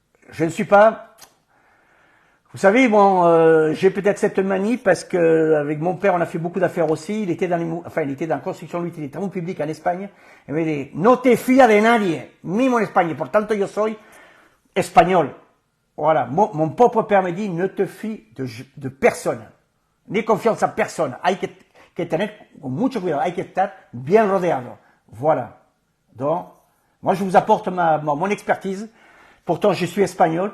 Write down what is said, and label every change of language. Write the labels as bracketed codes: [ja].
[fr] Je ne suis pas... Vous savez, bon, j'ai peut-être cette manie parce que avec mon père, on a fait beaucoup d'affaires aussi. Il était dans la construction de l'utilitaire public en Espagne. Il me dit, [es] no te fías de nadie, [fr] mismo en Espagne. [es] Por tanto, yo soy [fr] espagnol. Voilà, mon propre père me dit, ne te fie de personne. Ni confiance en personne. [es] Hay que tener mucho cuidado, hay que estar bien rodeado. [fr] Voilà. Donc, moi je vous apporte mon expertise. Pourtant, je suis espagnol.